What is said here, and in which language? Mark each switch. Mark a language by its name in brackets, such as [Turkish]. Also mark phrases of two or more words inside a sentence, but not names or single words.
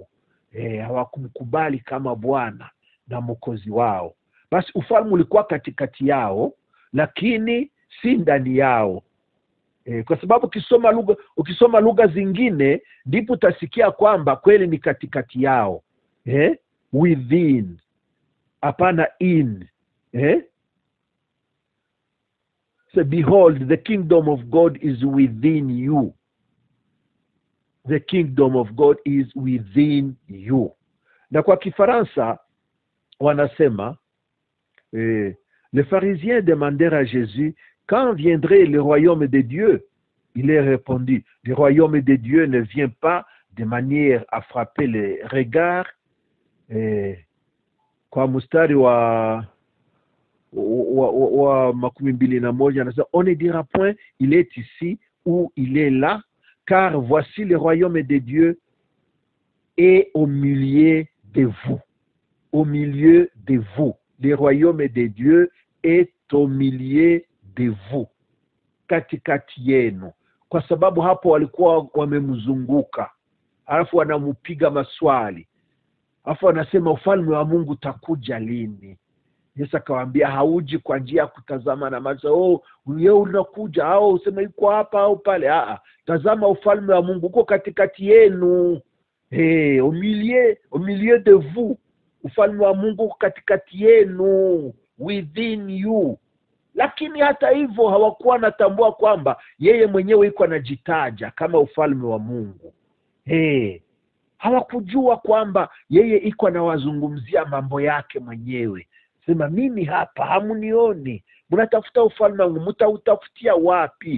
[Swahili] Hawakumkubali kama Bwana na Mwokozi wao. Basi ufalme ulikuwa katikati yao, lakini si ndani yao. Kwa sababu ukisoma lugha zingine ndipo utasikia kwamba kweli ni katikati yao. Within, hapana in. [English] So behold, the kingdom of God is within you. The kingdom of God is within you. [Swahili] Na kwa Kifaransa wanasema, [French] les pharisiens demandèrent à Jésus, quand viendrait le royaume de Dieu? Il leur répondit, le royaume de Dieu ne vient pas de manière à frapper les regards. [Swahili] Kwa mstari wa 21 anasema, [French] on ne dira point il est ici ou il est là, car voici le royaume de Dieu est au milieu de vous. Au milieu de vous. Le royaume de Dieu est au milieu de vous. [Swahili] Katikati yenu. Kwa sababu hapo walikuwa wamemzunguka, alafu wanamupiga maswali, alafu wanasema ufalme wa Mungu utakuja lini? Yesu akawaambia, hauji kwa njia ya kutazama na macho, wewe unakuja au useme yuko hapa au pale. Tazama ufalme wa Mungu uko katikati yenu. [French] Au milieu de vous. [Swahili] Ufalme wa Mungu uko katikati yenu, [English] within you. [Swahili] Lakini hata hivyo hawakuwa wanatambua kwamba yeye mwenyewe yuko anajitaja kama ufalme wa Mungu. Hawakujua kwamba yeye iko anawazungumzia mambo yake mwenyewe. Sema, mimi hapa hamunioni, mnatafuta ufalme wangu, mtautafutia wapi?